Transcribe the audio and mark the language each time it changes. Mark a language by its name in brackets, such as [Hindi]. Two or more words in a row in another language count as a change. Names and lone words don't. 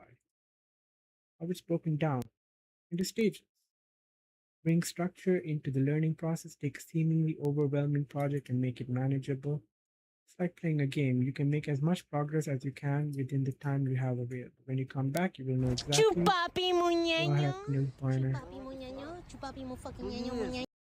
[English] How it's broken down into stages. Bring structure into the learning process, take a seemingly overwhelming project and make it manageable. It's like playing a game. You can make as much progress as you can within the time you have available. When you come back, you will know exactly Chupapi mo what nyanyo. happened in pointer. Chupapi mo nyanyo. Chupapi mo fucking nyanyo mo nyanyo.